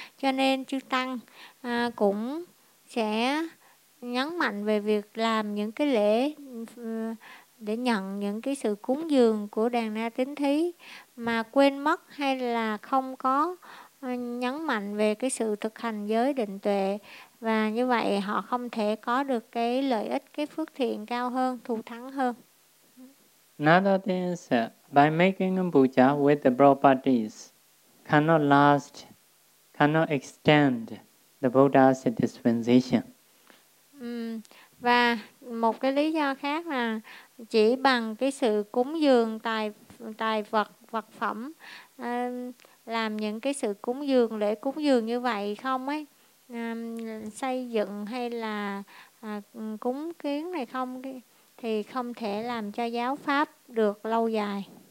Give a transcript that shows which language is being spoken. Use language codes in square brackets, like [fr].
[vi] Cho nên chư Tăng cũng sẽ nhấn mạnh về việc làm những cái lễ để nhận những cái sự cúng dường của đàn na tín thí mà quên mất hay là không có nhấn mạnh về cái sự thực hành giới định tuệ. Và như vậy họ không thể có được cái lợi ích, cái phước thiện cao hơn, thù thắng hơn. [en] Another thing is by making a puja with the properties cannot last, cannot extend the Buddha's dispensation. [vi] Và một cái lý do khác là chỉ bằng cái sự cúng dường tài vật phẩm, làm những cái sự cúng dường, lễ cúng dường như vậy không ấy, xây dựng hay là cúng kiến này không, thì không thể làm cho giáo pháp được lâu dài.